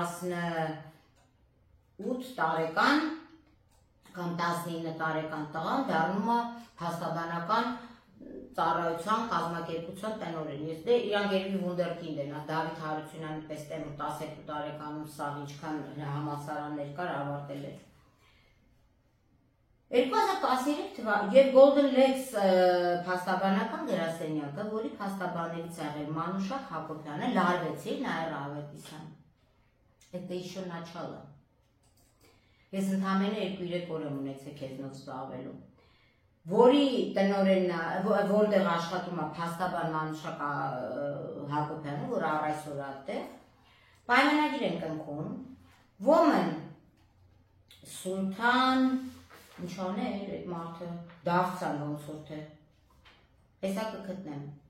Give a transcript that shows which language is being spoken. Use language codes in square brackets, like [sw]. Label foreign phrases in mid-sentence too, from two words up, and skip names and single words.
[hy] 18 տարեկան կամ 19 տարեկան տղան դառնում է փաստաբանական ծառայության կազմակերպության տնօրեն։ Ես դե իրան գերվի վունդերքինդ են, Դավիթ Հարությունյանի պես տեմ 12 տարեկանում սաղ ինչքան համալսարաններ կար ավարտել էր։ 2013 թվականին եւ Golden Legs փաստաբանական գրասենյակը, որի փաստաբաններից եղել Մանուշակ Հակոբյանը, լարվեցի Նաիրա Ավետիսյան։ [ru] Это еще начало։ [hy] Ես ընդամենը 2-3 օր եմ ունեցել քեզնով զբաղվելու։ Որի տնօրենն է, որտեղ աշխատում է փաստաբան Մանուշակ Հակոբյանը, որ առայսօր է այդտեղ, պայմանագիր են կնքում, Woman Սուլթան, ինչո՞ն է այդ մարդը, Դավթան ոնց որ թե, հեսա կգտնեմ։